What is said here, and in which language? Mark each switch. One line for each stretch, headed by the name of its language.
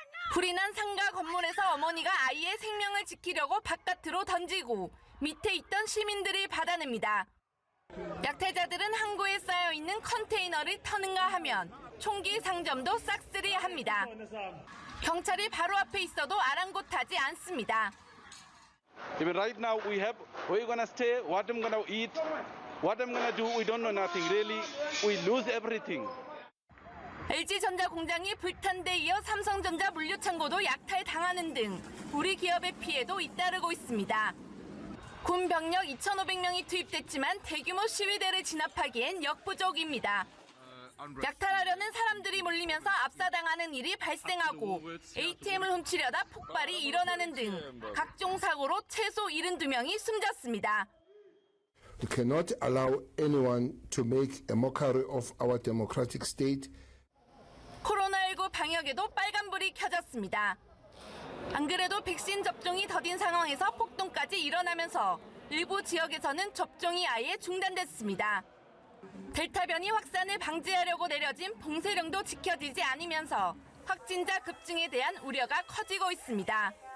Korean: 불이 난 상가 건물에서 어머니가 아이의 생명을 지키려고 바깥으로 던지고 밑에 있던 시민들이 받아냅니다. 약탈자들은 항구에 쌓여있는 컨테이너를 터는가 하면 총기 상점도 싹쓸이합니다. 경찰이 바로 앞에 있어도 아랑곳하지 않습니다.
English: Even right now we have where you gonna stay, what I'm gonna eat, what I'm gonna do, we don't know nothing. Really, we lose everything.
Korean: LG전자 공장이 불탄 데 이어 삼성전자 물류창고도 약탈당하는 등 우리 기업의 피해도 잇따르고 있습니다. 군 병력 2,500명이 투입됐지만 대규모 시위대를 진압하기엔 역부족입니다. 약탈하려는 사람들이 몰리면서 압사당하는 일이 발생하고 ATM을 훔치려다 폭발이 일어나는 등 각종 사고로 최소 72명이 숨졌습니다.
English: We cannot allow anyone to make a mockery of our democratic state.
Korean: 코로나19 방역에도 빨간불이 켜졌습니다. 안 그래도 백신 접종이 더딘 상황에서 폭동까지 일어나면서 일부 지역에서는 접종이 아예 중단됐습니다. 델타 변이 확산을 방지하려고 내려진 봉쇄령도 지켜지지 않으면서 확진자 급증에 대한 우려가 커지고 있습니다.